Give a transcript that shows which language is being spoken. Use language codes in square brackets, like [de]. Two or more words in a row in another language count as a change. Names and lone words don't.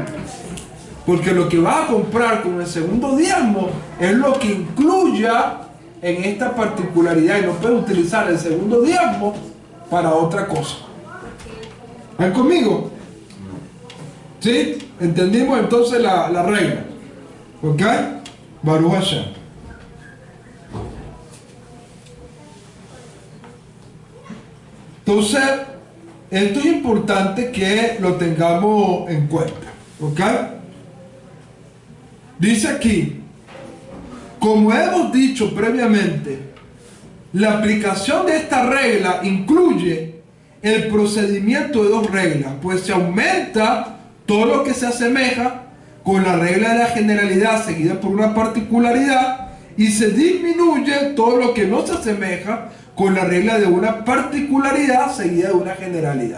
[es] Porque lo que vas a comprar con el segundo diezmo es lo que incluya en esta particularidad, y no puedes utilizar el segundo diezmo para otra cosa. ¿Están conmigo? ¿Sí? ¿Entendimos entonces la regla? ¿Ok? [he] ברוך השם. [es] Entonces, esto es importante que lo tengamos en cuenta. ¿Ok? Dice aquí, como hemos dicho previamente, la aplicación de esta regla incluye el procedimiento de dos reglas, pues se aumenta todo lo que se asemeja con la regla de la generalidad seguida por una particularidad, y se disminuye todo lo que no se asemeja con la regla de una particularidad seguida de una generalidad.